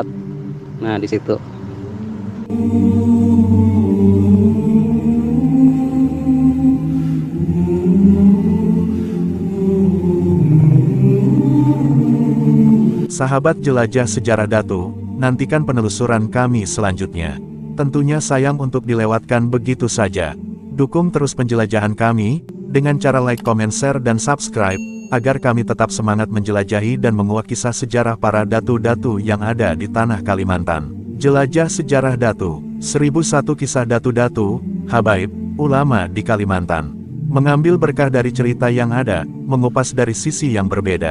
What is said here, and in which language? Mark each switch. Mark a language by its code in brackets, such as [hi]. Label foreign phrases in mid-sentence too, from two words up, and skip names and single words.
[id] Nah, di situ. Sahabat jelajah sejarah Datu, nantikan penelusuran kami selanjutnya. Tentunya sayang untuk dilewatkan begitu saja. Dukung terus penjelajahan kami, dengan cara [en] like, comment, share, [id] dan subscribe, agar kami tetap semangat menjelajahi dan menguak kisah sejarah para datu-datu yang ada di tanah Kalimantan. Jelajah sejarah Datu, 1001 kisah datu-datu, habaib, ulama di Kalimantan. Mengambil berkah dari cerita yang ada, mengupas dari sisi yang berbeda.